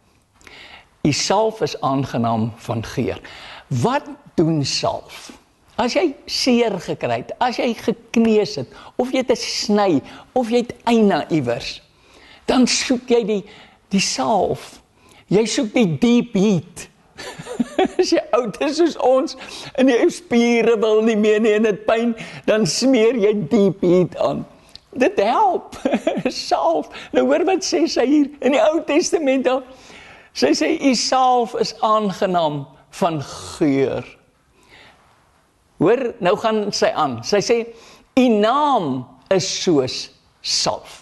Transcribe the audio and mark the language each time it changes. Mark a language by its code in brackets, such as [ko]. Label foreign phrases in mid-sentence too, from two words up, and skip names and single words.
[af] U salf is aangenaam van geur. Wat doen salf? As jy seer gekry het, as jy gekneus het, of jy het 'n sny, of jy het eina iewers, dan soek jy die salf. Jy soek die deep heat. As jy oud is soos ons, en jou spiere wil nie meer nie en het pyn, dan smeer jy deep heat aan. Dit help. Salf. Nou hoor wat sê sy hier in die Ou Testament al. Sy sê, u salf is aangenaam van geur. Hoor, nou gaan sy aan. Sy sê, u naam is soos salf.